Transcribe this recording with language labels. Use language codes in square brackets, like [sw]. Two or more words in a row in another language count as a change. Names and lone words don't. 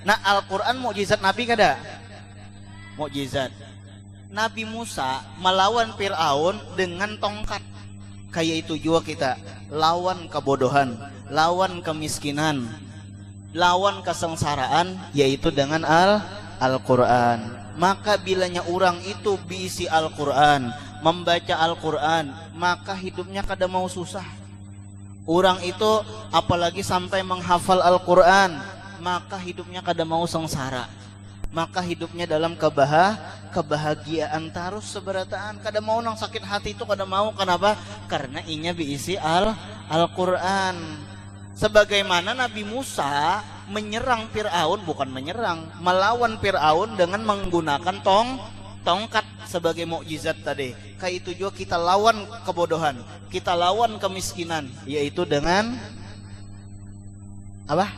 [bjn] Nah, Al-Quran mukjizat Nabi kada? [id] Mukjizat. Nabi Musa melawan Fir'aun dengan tongkat. Kayak itu juga kita, lawan kebodohan, lawan kemiskinan, lawan kesengsaraan, yaitu dengan Al-Quran. [bjn] Maka bilanya orang itu bisi Al-Quran, membaca Al-Quran, maka hidupnya kada mau susah. [id] Orang itu apalagi sampai menghafal Al-Quran, maka hidupnya kada mau sengsara. Maka hidupnya dalam kebahagiaan terus seberataan. [bjn] Kada mau nang sakit hati itu kada mau. Kenapa? Karena inya diisi Al-Quran. [id] Sebagaimana Nabi Musa menyerang Fir'aun, bukan menyerang, melawan Fir'aun dengan menggunakan tongkat sebagai mukjizat tadi. Kayak itu juga kita lawan kebodohan, kita lawan kemiskinan, yaitu dengan apa?